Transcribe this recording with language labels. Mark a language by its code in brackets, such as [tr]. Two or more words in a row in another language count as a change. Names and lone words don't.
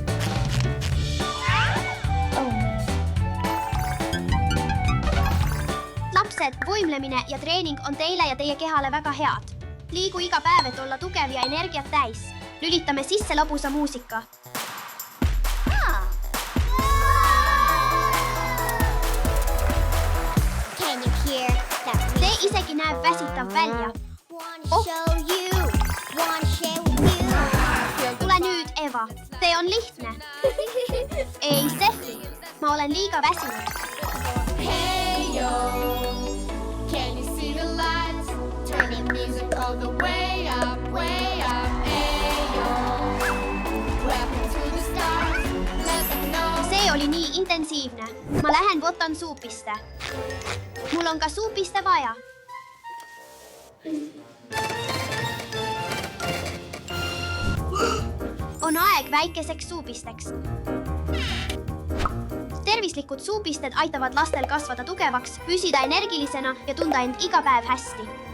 [et] Lapsed, võimlemine ja treening on teile ja teie kehale väga head. Liigu iga päev, et olla tugev ja energiat täis. Lülitame sisse lõbusa muusika. [en] Can you hear that? [et] see isegi näeb väsitav välja. Oh. Tule nüüd, Eva. See on lihtne. Ei, Steffi. Ma olen liiga väsinud. [en] Hey yo, can you see the lights? Turning music all the way up, way up. Hey yo, rapping to the stars. Let them know. [et] See oli nii intensiivne. Ma lähen võtan suupiste. Mul on ka suupiste vaja. On aeg väikeseks suupisteks. Tervislikud suupisted aitavad lastel kasvada tugevaks, püsida energilisena ja tunda end iga päev hästi.